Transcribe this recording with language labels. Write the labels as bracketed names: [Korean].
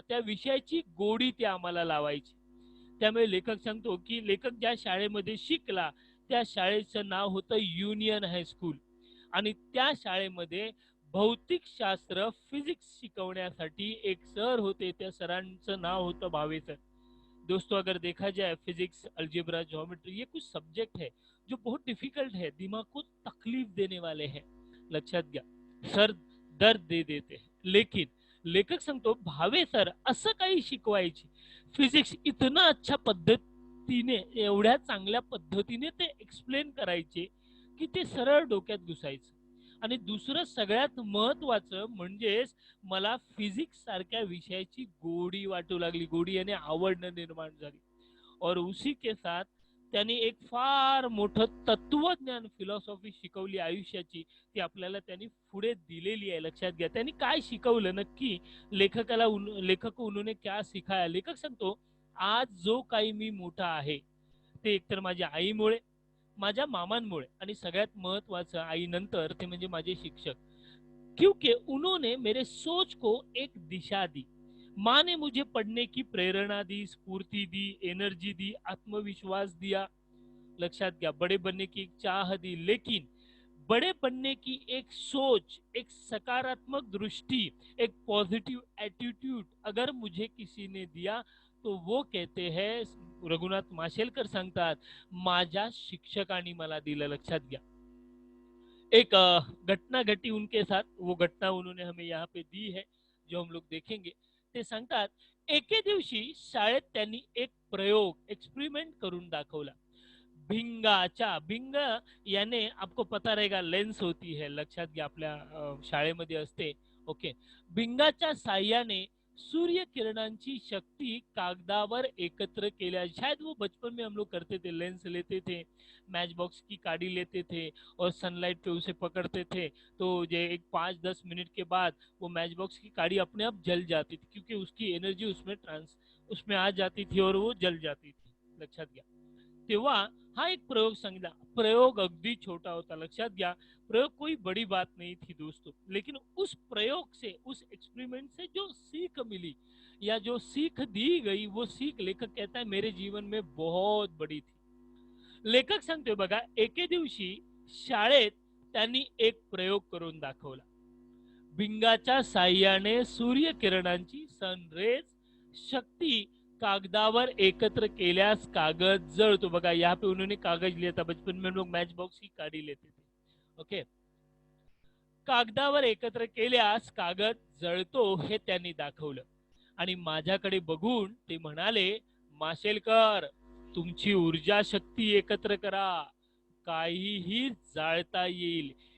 [Marathi] त्या विषयाची गोडी ते आम्हाला लावायची. त्यामुळे लेखक सांगतो की लेखक ज्या शाळेमध्ये शिकला त्या शाळेचं नाव होतं युनियन हायस्कूल आणि त्या शाळेमध्ये भौतिकशास्त्र फिजिक्स शिकवण्यासाठी एक सर होते. त्या सरांचं नाव होतं भावे सर. [Hindi] दोस्तों, अगर देखा जाए फिजिक्स, अलजेब्रा, ज्योमेट्री ये कुछ सब्जेक्ट है जो बहुत डिफिकल्ट है, दिमाग को तकलीफ देने वाले हैं. [Marathi] लक्षात घ्या, [Hindi] सर दर्द दे देते हैं. [Marathi] लेकिन लेखक सांगतो भावे सर असं काही शिकवायचे, [Hindi] फिजिक्स इतना अच्छा [Marathi] पद्धतीने, एवढ्या चांगल्या पद्धतीने ते एक्सप्लेन करायचे की ते सरळ डोक्यात घुसायचं. आणि दुसरं सगळ्यात महत्वाचं म्हणजेच मला फिजिक्स सारख्या विषयाची गोडी वाटू लागली, गोडी यानी आवड निर्माण झाली. [Hindi] और उसी के साथ [Marathi] त्यांनी एक फार मोठं तत्वज्ञान फिलॉसॉफी शिकवली आयुष्याची, ती आपल्याला त्यांनी पुढे दिलेली आहे. लक्षात घ्या, त्यांनी काय शिकवलं नक्की, लेखक [Hindi] उन्होंने क्या सिखाया. [Marathi] लेखक सांगतो, आज जो काही मी मोठा आहे ते एकतर माझ्या आईमुळे, माझ्या मामांमुळे आणि सगळ्यात महत्वाचं आईनंतर ते म्हणजे माझे शिक्षक. [Hindi] क्योंकि उन्होंने मेरे सोच को एक दिशा दी. माँ ने मुझे पढ़ने की प्रेरणा दी, स्फूर्ति दी, एनर्जी दी, आत्मविश्वास दिया. [Marathi] लक्षात घ्या, [Hindi] बड़े बनने की एक चाह दी. लेकिन बड़े बनने की एक सोच, एक सकारात्मक दृष्टि, एक पॉजिटिव एटीट्यूड अगर मुझे किसी ने दिया तो वो कहते हैं, [Marathi] रघुनाथ माशेलकर सांगतात, माझ्या शिक्षकांनी मला दिलं. लक्षात घ्या, [Hindi] एक घटना घटी उनके साथ, वो घटना उन्होंने हमें यहाँ पे दी है जो हम लोग देखेंगे. [Marathi] ते सांगतात, एके दिवशी शाळेत त्यांनी एक प्रयोग, एक्सपेरिमेंट करून दाखवला. भिंगाच्या, भिंग याने [Hindi] आपको पता रहेगा लेन्स होती है. [Marathi] लक्षात घ्या, आपल्या शाळेमध्ये असते. ओके, भिंगाच्या साह्याने सूर्य किरणांची शक्ति कागदावर एकत्र केल्या. [Hindi] शायद वो बचपन में हम लोग करते थे, लेंस लेते थे, मैच बॉक्स की काड़ी लेते थे और सनलाइट पे उसे पकड़ते थे, तो ये एक 5-10 मिनट के बाद वो मैच बॉक्स की काड़ी अपने आप जल जाती थी, क्योंकि उसकी एनर्जी उसमें आ जाती थी और वो जल जाती थी. [Marathi] लक्षात घ्या, तेव्हा हा एक प्रयोग सांगितला. प्रयोग अगदी छोटा होता. लक्षात घ्या, [Hindi] प्रयोग कोई बड़ी बात नहीं थी दोस्तों, लेकिन उस प्रयोग से, उस एक्सपेरिमेंट से जो सीख मिली या जो सीख दी गई, वो सीख लेखक कहता है मेरे जीवन में बहुत बड़ी थी. [Marathi] लेखक सांगतोय बघा, एके दिवशी शाळेत त्यांनी एक प्रयोग करून दाखवला. भिंगाच्या साह्याने सूर्यकिरणांची सनरेज शक्ति कागदावर एकत्र केल्यास कागज जळतो. [Hindi] बघा, यहाँ पे उन्होंने कागज लिया था. बचपन में हम लोग मैच बॉक्स की काड़ी लेते थे. [Marathi] ओके, कागदावर एकत्र केल्यास कागद जळतो हे त्यांनी दाखवलं. आणि माझ्याकडे बघून ते म्हणाले, माशेलकर, तुमची ऊर्जा शक्ती एकत्र करा, काहीही जाळता येईल.